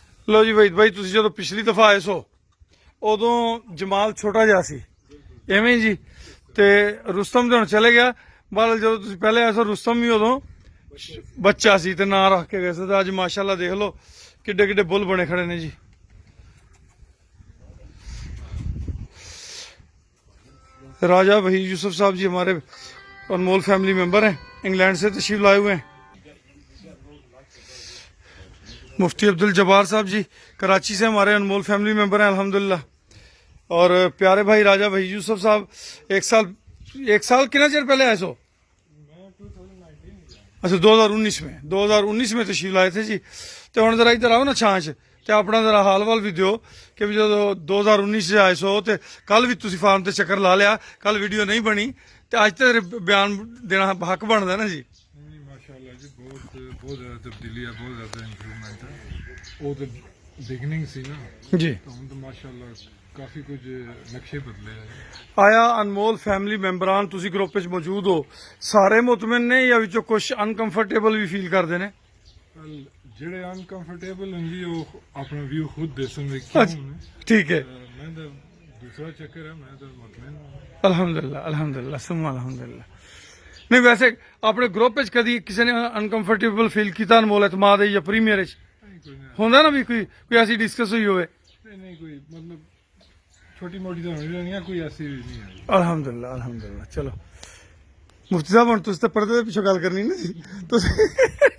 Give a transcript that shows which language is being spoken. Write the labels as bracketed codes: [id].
[pa] ਲੋ ਜੀ ਵਹੀਦ ਭਾਈ, ਤੁਸੀਂ ਜਦੋਂ ਪਿਛਲੀ ਦਫਾ ਆਏ ਸੋ ਉਦੋਂ ਜਮਾਲ ਛੋਟਾ ਜਿਹਾ ਸੀ ਐਵੇਂ ਜੀ, ਤੇ ਰੁਸਤਮ ਤੇ ਹੁਣ ਚਲੇ ਗਿਆ. ਬਾਅਦ ਜਦੋਂ ਤੁਸੀਂ ਪਹਿਲੇ ਆਏ ਸੋ ਰੁਸਤਮ ਵੀ ਉਦੋਂ ਬੱਚਾ ਸੀ ਤੇ ਨਾਂ ਰੱਖ ਕੇ ਗਏ ਸੀ. ਤੇ ਅੱਜ ਮਾਸ਼ਾਅੱਲਾ ਦੇਖ ਲਓ ਕਿੱਡੇ ਕਿੱਡੇ ਬੁੱਲ ਬਣੇ ਖੜੇ ਨੇ ਜੀ. [ur] راجہ وحید یوسف صاحب جی ہمارے انمول فیملی ممبر ہیں, انگلینڈ سے تشریف لائے ہوئے ہیں. مفتی عبد الجبار صاحب جی کراچی سے ہمارے انمول فیملی ممبر ہیں الحمدللہ. اور پیارے بھائی راجہ وحید یوسف صاحب ایک سال کتنا چیر پہلے آئے سو؟ اچھا 2019 میں تشریف لائے تھے جی. [pa] تو ہن ذرا ادھر آؤ نا چھانچ, تے اپنا ذرا حال وال بھی دیو کہ جدو 2019 سے آئے سو تے کل بھی تسی فارم تے چکر لا لیا, کل ویڈیو نہیں بنی تے اج تے بیان دینا حق بندا نا جی. [ur] ماشاءاللہ جی بہت زیادہ تبدیلی ہے, بہت زیادہ امپروومنٹ ہے. [pa] وہ تو بگننگ سی نا جی, [ur] تو ہم تو ماشاءاللہ کافی کچھ نقشے بدلے ہیں. [pa] آیا انمول فیملی ممبران تسی گروپ وچ موجود ہو, سارے مطمئن نے یا وچوں کچھ انکمفرٹیبل بھی فیل کردے نے؟ جڑے انکمفرٹیبل ہیں جی وہ اپنا ویو خود دسن گے کیوں نے. [ur] ٹھیک ہے, میں تو دوسرا چکر ہے, میں تو مطمئن ہوں. [ar] الحمدللہ ثم الحمدللہ. [pa] نہیں ویسے اپنے گروپ وچ کدی کسی نے انکمفرٹیبل فیل کیتا انمول اعتماد یا پریمیئر وچ ہوندا نا بھی کوئی ایسی ڈسکس ہوئی ہوئے؟ [ur] نہیں کوئی مطلب چھوٹی موٹی تو ہونی رہی ہے, کوئی ایسی بھی نہیں ہے. [ar] الحمدللہ. [pa] چلو مفتی صاحب ہن تسی تے پردے دے پیچھے گل کرنی نا جی.